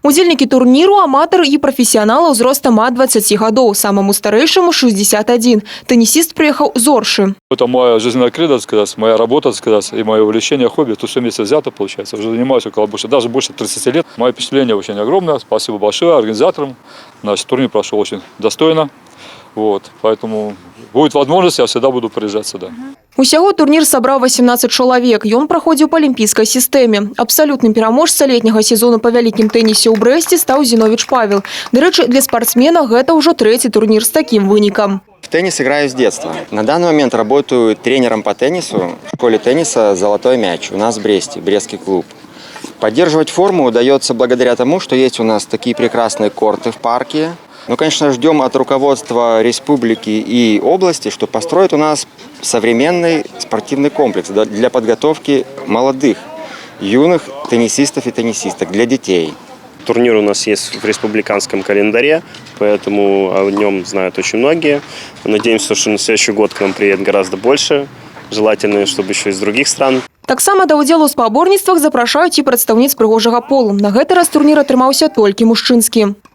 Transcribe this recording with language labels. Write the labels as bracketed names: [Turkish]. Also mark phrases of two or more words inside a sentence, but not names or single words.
[Belarusian] Удзельники турніру – аматары і прафесіяналы ўзростам ад 20 гадоў, самому старэйшаму – 61. [Russian] Теннисист приехал з Орши. Это моя жизненная кредо, так сказать, моя работа, так сказать, и мое увлечение, хобби. Тут все вместе взято, получается. Уже занимаюсь около даже больше 30 лет. Мое впечатление очень огромное. Спасибо большое организаторам. Наш турнир прошел очень достойно. Вот. Поэтому будет возможность, я всегда буду приезжать сюда. [Belarusian] Усяго турнір сабраў 18 чалавек. Ён праходзіў па алімпійскай сістэме. Абсалютным пераможца летняга сезону па вялікім тэнісе ў Брэсце стаў Зіновіч Павел. Дарэчы, для спортсмена гэта ўжо трэці турнір з такім вынікам. [Russian] В теннис играю с детства. На данный момент работаю тренером по теннису в школе тенниса «Золотой мяч» у нас в Бресте, Брестский клуб. Поддерживать форму удается благодаря тому, что есть у нас такие прекрасные корты в парке. Ну, конечно, ждем от руководства республики и области, что построят у нас современный спортивный комплекс для подготовки молодых, юных теннисистов и теннисисток, для детей. Турнир у нас есть в республиканском календаре, поэтому о нем знают очень многие. Надеемся, что на следующий год к нам приедет гораздо больше. Желательно, чтобы еще из других стран. [Belarusian] Таксама да ўдзелу ў спаборніцтвах запрашаюць і прадстаўніц прыгожага полу. На гэты раз турнір атрымаўся толькі мужчынскі.